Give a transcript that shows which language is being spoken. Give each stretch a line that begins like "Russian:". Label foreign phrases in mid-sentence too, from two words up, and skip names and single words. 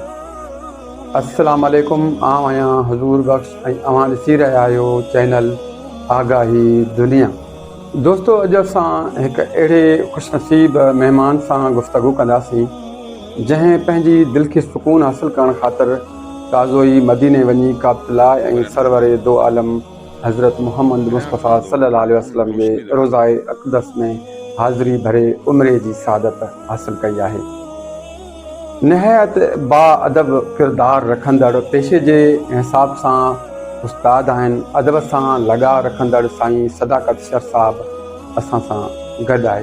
Arabic: السلام عليكم,
Sindhi: आउं आहियां हज़ूर बख़्श ऐं अव्हां ॾिसी रहिया आहियो चैनल आगाही दुनिया। दोस्तो, अॼु असां हिकु अहिड़े ख़ुशनसीब महिमान सां गुफ़्तगू कंदासीं जंहिं पंहिंजी दिलि खे सुकून हासिल करण ख़ातिर ताज़ो ई मदीने वञी काबतुल्लाह ऐं सरवर दो आलम हज़रत मुहम्मद मुस्तफ़ा
Arabic: صلى الله عليه وسلم
Sindhi: जे रोज़ाए अक़दस में हाज़िरी भरे उम्रे जी सआदत हासिल कई आहे। निहायत बाअदब किरदार रखंदड़, पेशे जे हिसाब सां उस्ताद आहिनि, अदब सां लॻा रखंदड़ साईं सदाकत शर साहब असां सां गॾु आहे।